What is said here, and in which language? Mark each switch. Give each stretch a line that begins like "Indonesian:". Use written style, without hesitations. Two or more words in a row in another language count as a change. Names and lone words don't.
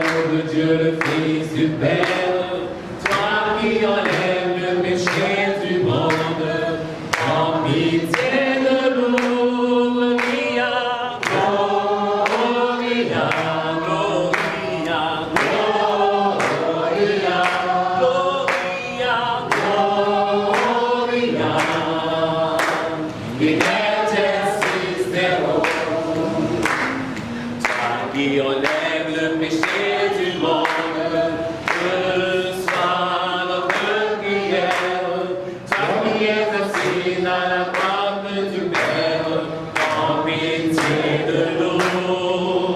French: de Dieu, le Fils du Père, toi qui enlèves le péché du monde, en pitié de nous,
Latin: Gloria, Gloria, Gloria, Gloria, Gloria, Gloria, in excelsis Deo,
French: toi qui enlèves le péché du monde, que soit notre prière, toi qui es assis à la table du Père, en pitié de nous.